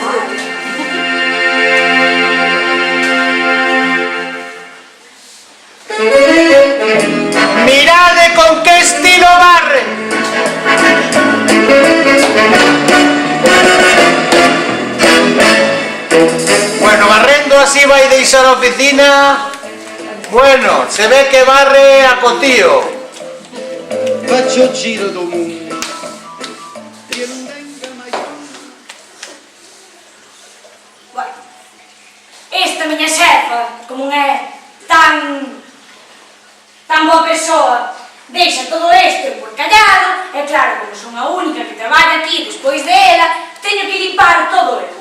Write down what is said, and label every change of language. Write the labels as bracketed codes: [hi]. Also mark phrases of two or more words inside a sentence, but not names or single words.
[gl] Mirade con que estilo barre. Bueno, barrendo así vai deixar a oficina. Bueno, se ve que barre a cotío. [it] Faccio il giro [gl] do mundo. Esta miña xefa, como é tan boa persoa, deixa todo isto por callado, e claro, como son a única que traballa aquí despois de ela, teño que limpar todo eu.